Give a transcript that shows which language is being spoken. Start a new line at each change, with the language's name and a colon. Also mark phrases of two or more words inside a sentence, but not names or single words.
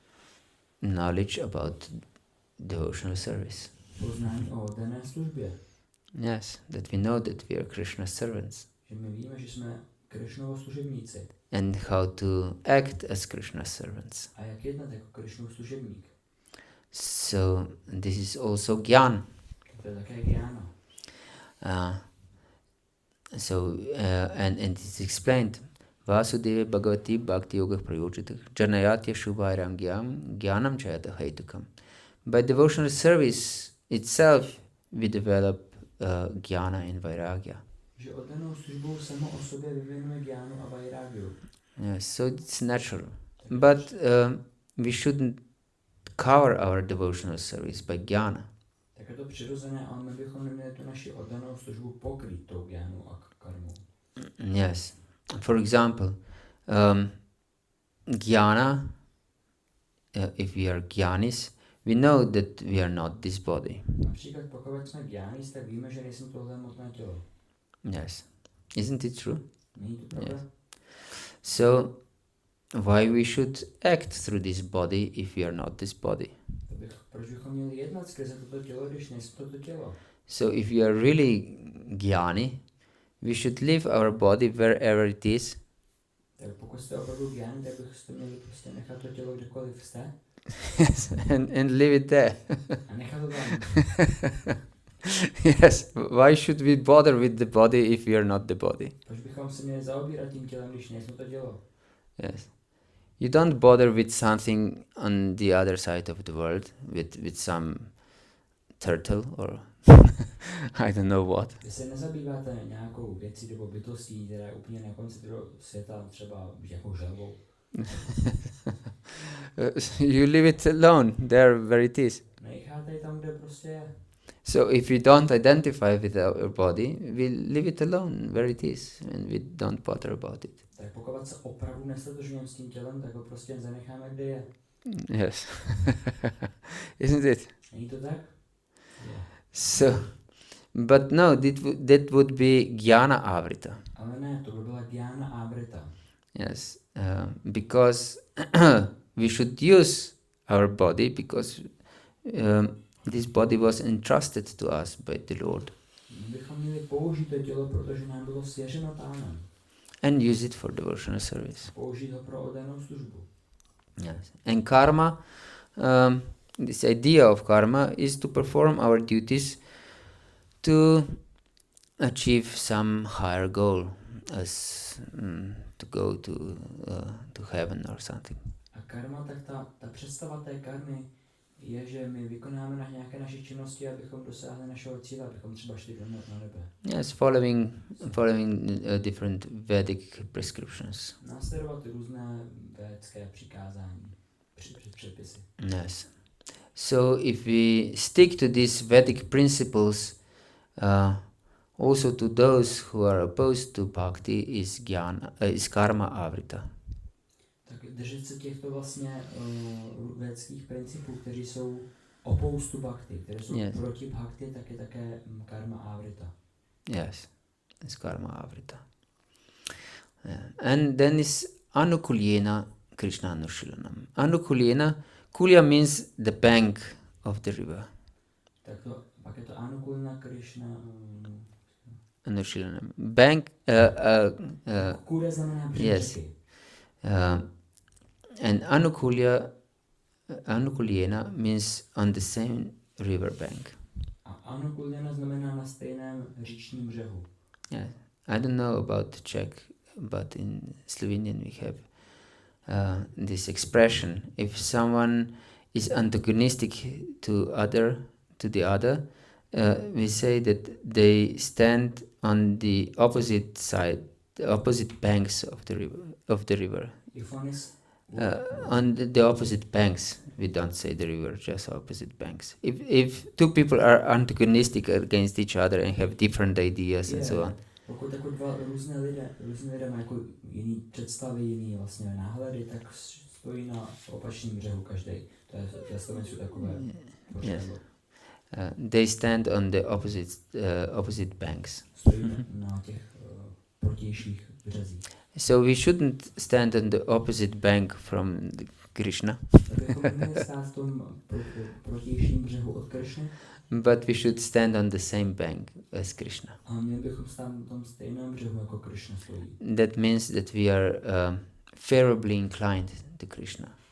English: about devotional service.
Czech: Poznání o oddané službě.
English: Yes, that we know that we are Krishna's servants.
Czech: Že my víme, že jsme Krišnovo služebníci.
English: And how to act as Krishna's servants.
Czech: A jak jednat jako Krišnův služebník.
English: So this is also gyan.
Czech: To je také gyána.
English: And it's explained.
Sanskrit: Vasudeva Bhagavati bhakti-yoga prayojita janayatya shubhairam gyanam chayata haitukam.
English: By devotional service itself, we develop jnana and vairagya.
Czech: Že oddanou službou samo o sobě vyvinuje gyánu a vairagyu.
English: Yes, so it's natural. But we shouldn't cover our devotional service by jnana.
Czech: Tak je to přirozené, ale my bychom neměli tu naši oddanou službu pokrýt tou gyánou a karmou.
English: Yes. For example, jnana, if we are jnanis, we know that we are not this body.
Czech: Například pokud jsme gyánis, tak víme, že nejsme tohle hmotné tělo.
English: Yes. Isn't it true?
Czech: Není to pravda?
English: Yes. So, why we should act through this body if we are not this body?
Czech: Proč bychom měli jednat skrze toto tělo, když nejsme toto tělo?
English: So, if we are really jnani, we should leave our body wherever it is.
Czech: Tak pokud jste opravdu gyáni, tak byste měli prostě nechat to tělo kdekoliv jste.
English: Yes, and leave it there.
Czech: A nechat to tam.
English: Yes, why should we bother with the body if we are not the body?
Czech: Proč bychom se měli zaobírat tím tělem, když nejsme to tělo?
English: Yes. You don't bother with something on the other side of the world, with some turtle or I don't know what.
Czech: Vy se nezabýváte nějakou věcí nebo bytostí, která je úplně na konci toho světa, třeba nějakou želvou.
English: You leave it alone there where it is.
Czech: Necháte ji tam, kde prostě je.
English: So if we don't identify with our body, we leave it alone where it is and we don't bother about it.
Czech: Tak pokud se opravdu nestotožňujeme s tím tělem, tak ho prostě zanecháme, kde je.
English: Yes. Isn't it?
Czech: Není to tak?
English: Yeah. So, but no, that would be
Sanskrit: jnana avrita.
Czech: Ale ne, to by byla
Sanskrit: gyána avrita.
English: Yes, because we should use our body because this body was entrusted to us by the Lord.
Czech: My bychom měli použít to tělo, protože nám bylo svěřeno Pánem.
English: And use it for devotional service.
Czech: Použít ho pro oddanou službu.
English: Yes. And karma, this idea of karma is to perform our duties to achieve some higher goal, as to go to heaven or something.
Czech: A karma, tak ta představa té karmy je, že my vykonáme na nějaké naše činnosti, abychom dosáhli našeho cíle, abychom třeba šli na nebe.
English: Yes, following different Vedic prescriptions.
Czech: Následovat různé védské přikázání, předpisy.
English: Yes. So if we stick to these Vedic principles, also to those who are opposed to bhakti is
Sanskrit: karma avrita.
Czech: Tak držet se těchto vlastně védských principů, kteří jsou
English: opposed to bhakti,
Czech: které jsou proti bhakti, tak je také
Sanskrit: karma avrita.
English: Yes, it's
Sanskrit: karma avrita.
English: Yeah. And then is
Sanskrit: anukulyena Krishna anushilanam.
English: Anukulyena, kulya means the bank of the river.
Czech: Tak to, pak je to anukulna Krishna
English: Anushilanam. Bank,
Czech: kulya znamená břeh
English: yes.
Czech: řeky.
English: And anukulyena means on the same river bank.
Czech: A anukulyena znamená na stejném říčním břehu.
English: Yeah. I don't know about Czech, but in Slovenian we have this expression. If someone is antagonistic to the other, we say that they stand on the opposite side, the opposite banks of the river. If one is on the opposite banks, we don't say the river, just opposite banks. If two people are antagonistic against each other and have different ideas and so on.
Czech: Pokud jako dva různé lidé mají jako jiný představy, jiný vlastně náhledy, tak stojí na opačném břehu každý. To je Slovensku takové.
English: Yes. They stand on the opposite banks.
Czech: Stojí na těch protějších březích.
English: So we shouldn't stand on the opposite bank from Krishna. But we should stand on the same bank as Krishna. That means that we are favorably inclined to Krishna.